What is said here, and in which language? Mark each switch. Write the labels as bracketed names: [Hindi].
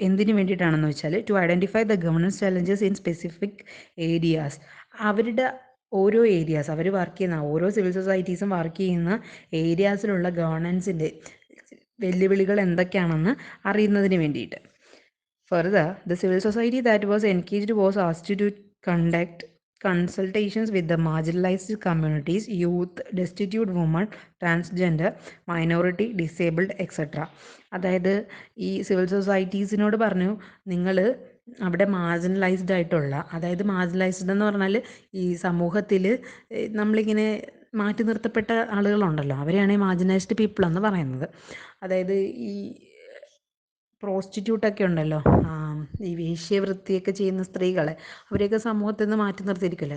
[Malayalam] എന്തിനു വേണ്ടിയിട്ടാണെന്ന് വെച്ചാൽ [English] To identify the governance challenges in specific areas. [Malayalam] അവരുടെ ഓരോ ഏരിയാസ്, അവർ വർക്ക് ചെയ്യുന്ന ഓരോ സിവിൽ സൊസൈറ്റീസും വർക്ക് ചെയ്യുന്ന ഏരിയാസിലുള്ള ഗവർണൻസിൻ്റെ വെല്ലുവിളികൾ എന്തൊക്കെയാണെന്ന് അറിയുന്നതിന് വേണ്ടിയിട്ട്. [English] Further, the civil society that was engaged was asked to conduct consultations with the marginalized communities, youth, destitute women, transgender, minority, disabled, etc. [Malayalam] അതായത് ഈ സിവിൽ സൊസൈറ്റീസിനോട് പറഞ്ഞു, നിങ്ങൾ അവിടെ മാർജിനലൈസ്ഡ് ആയിട്ടുള്ള, അതായത് മാർജിനലൈസ്ഡ് എന്ന് പറഞ്ഞാൽ ഈ സമൂഹത്തിൽ നമ്മളിങ്ങനെ മാറ്റി നിർത്തപ്പെട്ട ആളുകളുണ്ടല്ലോ, അവരെയാണ് മാർജിനലൈസ്ഡ് പീപ്പിൾ എന്ന് പറയുന്നത്. അതായത് ഈ പ്രോസ്റ്റിറ്റ്യൂട്ടൊക്കെ ഉണ്ടല്ലോ, ഈ വേശ്യവൃത്തിയൊക്കെ ചെയ്യുന്ന സ്ത്രീകളെ, അവരെയൊക്കെ സമൂഹത്തിൽ നിന്ന് മാറ്റി നിർത്തിയിരിക്കില്ല.